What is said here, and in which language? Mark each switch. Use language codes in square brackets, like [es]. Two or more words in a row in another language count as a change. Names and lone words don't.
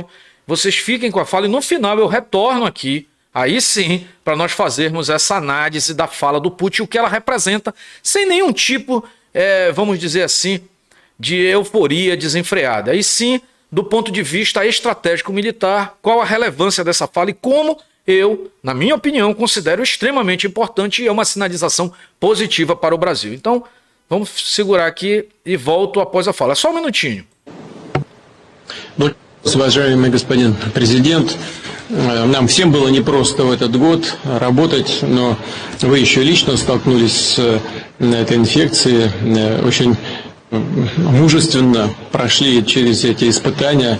[pt] Vocês fiquem com a fala e no final eu retorno aqui, aí sim, para nós fazermos essa análise da fala do Putin, o que ela representa, sem nenhum tipo, vamos dizer assim, de euforia desenfreada. Aí sim, do ponto de vista estratégico militar, qual a relevância dessa fala e como eu, na minha opinião, considero extremamente importante e é uma sinalização positiva para o Brasil. Então, vamos segurar aqui e volto após a fala. Só um minutinho. [ru] Уважаемый господин президент, нам всем было непросто в этот год работать, но вы еще лично столкнулись с этой инфекцией, очень мужественно прошли через эти испытания.